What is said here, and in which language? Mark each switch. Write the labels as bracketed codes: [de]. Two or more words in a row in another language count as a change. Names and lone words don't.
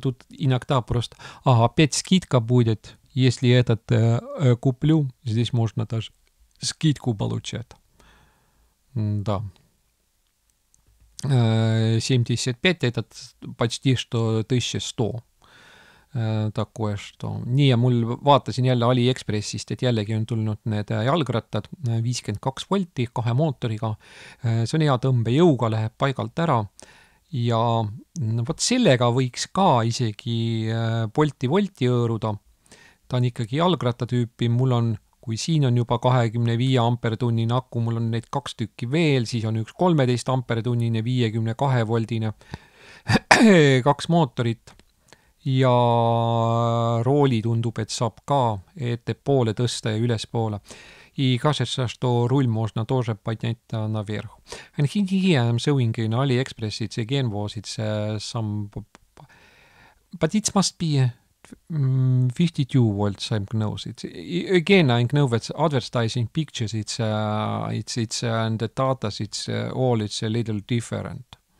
[ru] Тут иногда просто, опять скидка будет, если этот куплю, здесь можно даже скидку получать. Да. 75, этот почти что 1100. Takku, [et] nii ja mul vaatasin jälle AliExpressist, et jällegi on tulnud need jalgrattad 52 volti 2 mootoriga. See on hea tõmbejõuga, läheb paigalt ära ja vot sellega võiks ka isegi volti hõõruda. Ta on ikkagi jalgratta tüüpi, mul on, kui siin on juba 25 ampertunnine aku, mul on neid 2 tükki veel, siis on üks 13 ampertunnine 52 voldine 2 mootorit. Ja rooli tundub, et saab ka ettepoole tõsta ja ülespoole. [ru] И кажется, что руль можно тоже поднять наверх. [en] And here I'm showing in AliExpress, it's again was it's some, but it must be 52 volts, I know. It's, again, I know that advertising pictures, it's and the data, it's all, it's a little different.